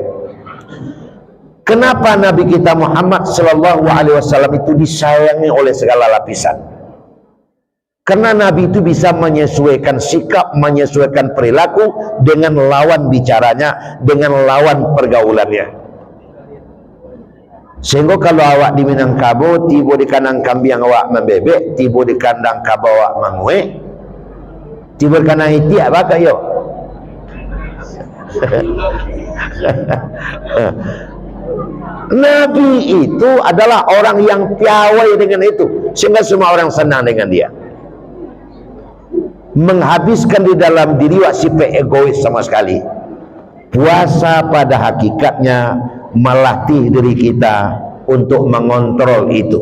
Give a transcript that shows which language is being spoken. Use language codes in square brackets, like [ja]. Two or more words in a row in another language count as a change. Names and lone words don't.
[id] Kenapa Nabi kita Muhammad [ar] صلى الله عليه وسلم [id] itu disayangi oleh segala lapisan? Karena Nabi itu bisa menyesuaikan sikap, menyesuaikan perilaku dengan lawan bicaranya, dengan lawan pergaulannya. [min] Sehingga kalau awak di Minangkabau, tiba di kandang kambing awak membebek, tiba di kandang kabau awak menguek, tiba di kandang iti apa kayo? [id] Nabi itu adalah orang yang piawai dengan itu, sehingga semua orang senang dengan dia. Menghabiskan di dalam diri sifat egois sama sekali. Puasa pada hakikatnya melatih diri kita untuk mengontrol itu.